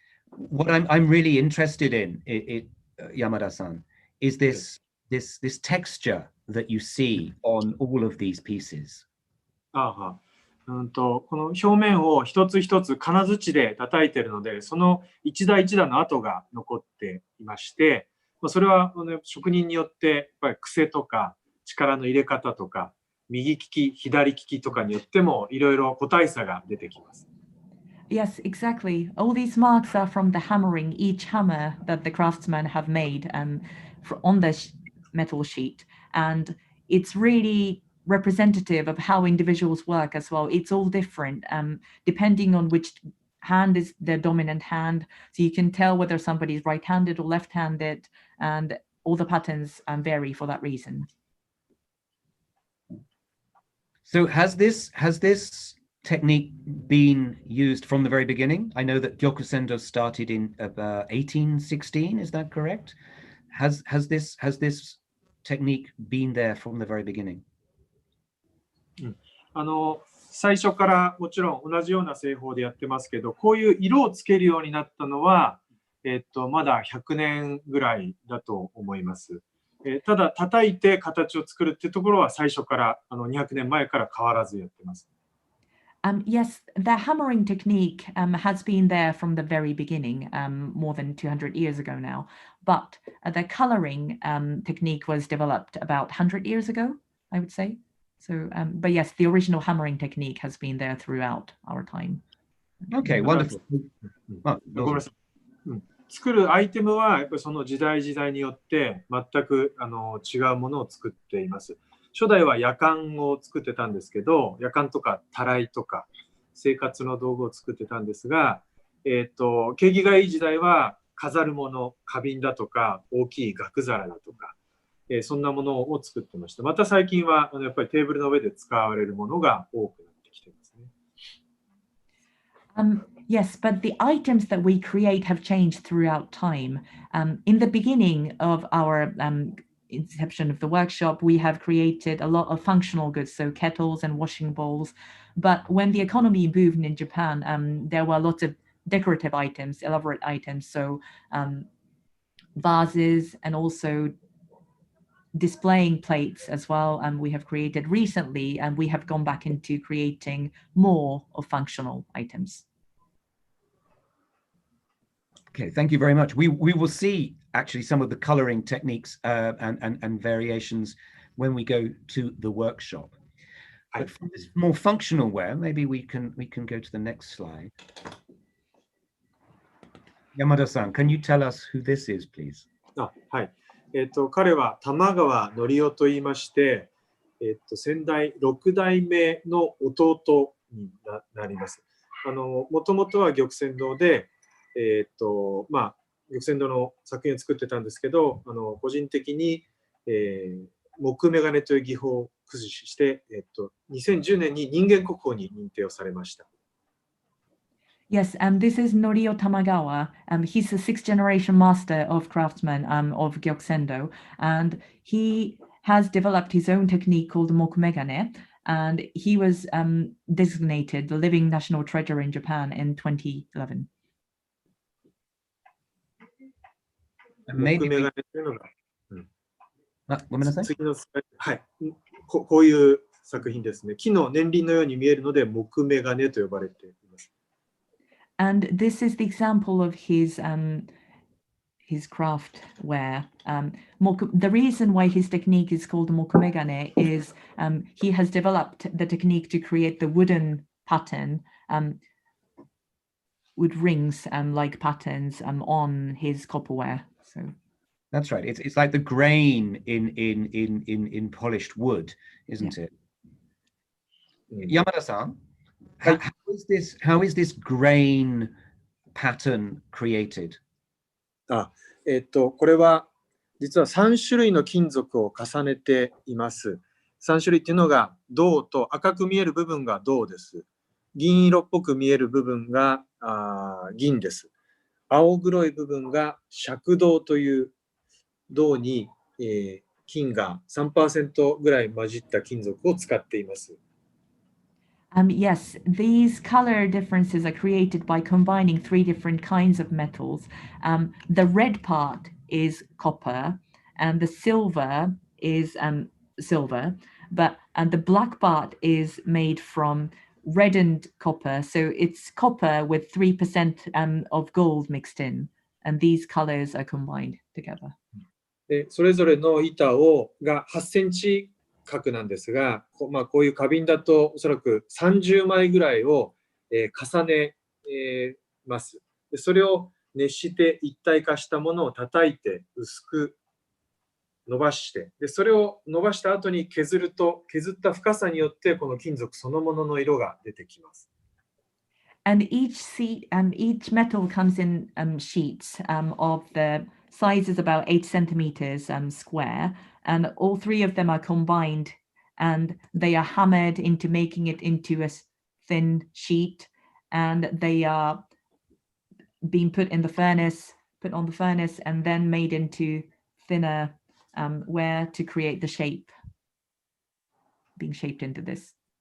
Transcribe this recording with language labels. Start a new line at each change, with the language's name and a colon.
English: What I'm really interested in, Yamada-san, is this texture that you see on all of these pieces.
Japanese: この表面を一つ一つ金槌で叩いているので、その一打一打の跡が残っていまして、それは職人によってやっぱり癖とか力の入れ方とか右利き左利きとかによってもいろいろ個体差が出てきます。
English: Yes, exactly. All these marks are from the hammering, each hammer that the craftsmen have made on the metal sheet, and it's really representative of how individuals work as well. It's all different depending on which hand is their dominant hand, so you can tell whether somebody's right-handed or left-handed, and all the patterns vary for that reason. So has this technique been used from the very beginning? I know that Gyokusendō started in 1816, is that correct? Has this technique been there from the very beginning?
Japanese: 最初からもちろん同じような製法でやってますけど、こういう色をつけるようになったのは、まだ100年ぐらいだと思います。ただ叩いて形を作るっていうところは最初から200年前から変わらずやってます。
English: Yes, the hammering technique has been there from the very beginning, more than 200 years ago now. But the coloring technique was developed about 100 years ago, I would say. So, but yes, the original hammering technique has been there throughout our time. Okay, wonderful.
Japanese: ごめんなさい。作るアイテムはやっぱりその時代時代によって全く違うものを作っています。初代はやかんを作ってたんですけど、やかんとかたらいとか生活の道具を作ってたんですが、景気がいい時代は飾るもの、花瓶だとか大きい額皿だとか、そんなものを作ってました。また最近はやっぱりテーブルの上で使われるものが多くなってきていますね。
English: Yes, but the items that we create have changed throughout time. In the beginning of our inception of the workshop, we have created a lot of functional goods, so kettles and washing bowls. But when the economy boomed in Japan, there were lots of decorative items, elaborate items, so vases and also displaying plates as well. And we have created recently, and we have gone back into creating more of functional items. Okay, thank you very much. We will see actually some of the coloring techniques and variations when we go to the workshop. But for this more functional wear, maybe we can go to the next slide. Yamada-san, can you tell us who this is, please?
Japanese: はい。彼は玉川則夫と言いまして、先代6代目の弟になります。もともとは玉泉堂で、玉泉堂の作品を作ってたんですけど、個人的に、木眼鏡という技法を駆使して、2010年に人間国宝に認定をされました。
English: Yes, this is Norio Tamagawa. He's a sixth generation master of craftsman of Gyokusendō, and he has developed his own technique called mokumegane, and he was designated the living national treasure in Japan in 2011. Maybe
Japanese: 木眼鏡というのが、ごめんなさい。次のスライド、はい、こういう作品ですね。木の年輪のように見えるので木眼鏡と呼ばれています。
English: And this is the example of his craft ware. The reason why his technique is called mokumegane is he has developed the technique to create the wooden pattern, with rings like patterns on his copperware. So that's right. It's like the grain in polished wood, isn't it? Yamada-san, how is this grain pattern created?
Japanese: これは実は3種類の金属を重ねています。 3種類っていうのが銅と、赤く見える部分が銅です。銀色っぽく見える部分が銀です。青黒い部分が赤銅という銅に、金が 3% ぐらい混じった金属を使っています。
English: Yes, these color differences are created by combining three different kinds of metals. The red part is copper, and the silver is silver, and the black part is made from reddened copper. So it's copper with 3% of gold mixed in, and these colors are combined together.
Japanese: それぞれの板が8センチ角なんですが、こういう花瓶だとおそらく30枚ぐらいを、重ね、ます。でそれを熱して一体化したものを叩いて薄く伸ばして、でそれを伸ばした後に削ると、削った深さによってこの金属そのものの色が出てきます。
English: And each metal comes in sheets of the size is about 8 centimeters square, and all three of them are combined, and they are hammered into making it into a thin sheet, and they are being put on the furnace, and then made into thinner ware to create the shape, being shaped into this.